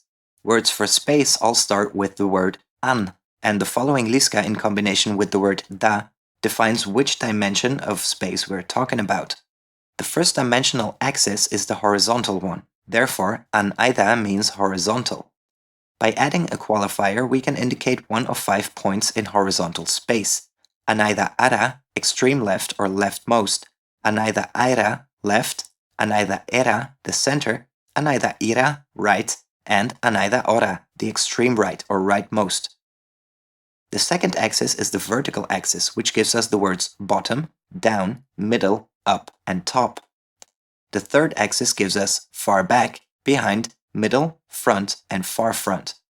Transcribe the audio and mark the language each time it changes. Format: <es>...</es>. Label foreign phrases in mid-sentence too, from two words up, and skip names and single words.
<en>Words for space all start with the word an, and the following liska in combination with the word da defines which dimension of space we're talking about. The first dimensional axis is the horizontal one, therefore</en> <art>an aida</art> <en>means horizontal. By adding a qualifier, we can indicate one of 5 points in horizontal space.</en> <art>Anaida ara,</art> <en>extreme left or leftmost,</en> <art>anaida aira,</art> <en>left,</en> <art>anaida era,</art> <en>the center,</en> <art>anaida ira,</art> <en>right, and</en> <art>anaida ora,</art> <en>the extreme right or rightmost. The second axis is the vertical axis, which gives us the words bottom, down, middle, up, and top. The third axis gives us far back, behind, middle, front, and far front.</en>